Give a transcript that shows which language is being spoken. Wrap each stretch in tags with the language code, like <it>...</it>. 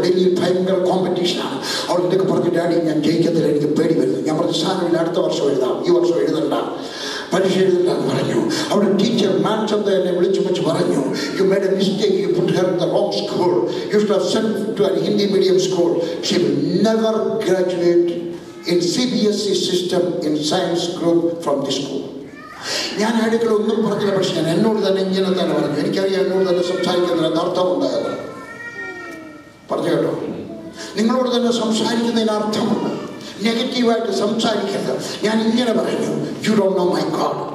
<ml>ഡൽഹിയിൽ ഭയങ്കര കോമ്പറ്റീഷനാണ്. അവൾ എന്തൊക്കെ പറഞ്ഞു, ഡാഡി ഞാൻ ജയിക്കത്തില്ല, എനിക്ക് പേടി വരുന്നു. ഞാൻ പറഞ്ഞു, സാരമില്ല, അടുത്ത വർഷം എഴുതാം, ഈ വർഷം എഴുതണ്ട. പരീക്ഷ എഴുതില്ലാന്ന് പറഞ്ഞു. അവിടെ ടീച്ചർ മാറ്റം എന്നെ വിളിച്ചു വെച്ച് പറഞ്ഞു,</ml> <en>You made a mistake, you put her in the wrong school, you should have sent to an Hindi medium school. She will never graduate in CBSE system in science group from this school.</en> <ml>ഞാൻ അടുക്കള ഒന്നും പറഞ്ഞില്ല, പക്ഷെ ഞാൻ എന്നോട് തന്നെ ഇങ്ങനെ തന്നെ പറഞ്ഞു. എനിക്കറിയാം എന്നോട് തന്നെ സംസാരിക്കുന്നതിന് അർത്ഥം ഉണ്ടായത്. പറഞ്ഞു കേട്ടോ, നിങ്ങളോട് തന്നെ സംസാരിക്കുന്നതിന് അർത്ഥമുണ്ട്. നെഗറ്റീവായിട്ട് സംസാരിക്കരുത്. ഞാൻ ഇങ്ങനെ പറഞ്ഞു,</ml> <en>You don't know my God.</en>